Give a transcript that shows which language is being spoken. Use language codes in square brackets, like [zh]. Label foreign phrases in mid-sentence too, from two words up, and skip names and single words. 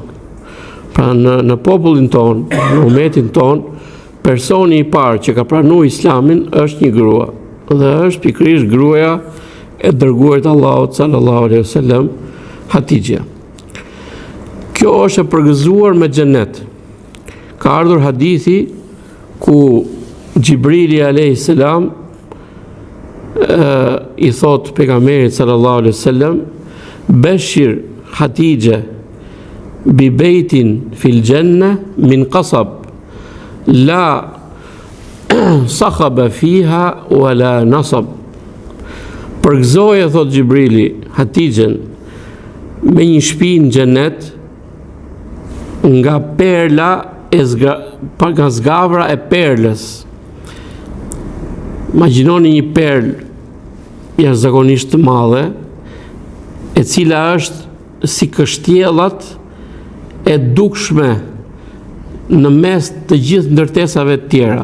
[sq] Pra në popullin ton, në umetin ton, personi i parë që ka pranuar Islamin është një grua, dhe është pikërisht gruaja e dërguarit Allahut [ar] صلى الله عليه وسلم, [sq] Hatixha. Kjo është e përgëzuar me xhenet. Ka ardhur hadithi ku Gjibrili [ar] عليه السلام [sq] i thot pejgamberit [ar] صلى الله عليه وسلم, بشر خديجة ببيت في الجنة من قصب لا صخب فيها ولا نصب. [sq] Përgëzoje, thot Gjibrili, Hatixhen me një shtëpi në xhenet nga perla nga zgavra e perlës. Imagjinoni një perlë jashtëzakonisht të madhe, e cila është si kështjellat e dukshme në mes të gjithë ndërtesave të tjera.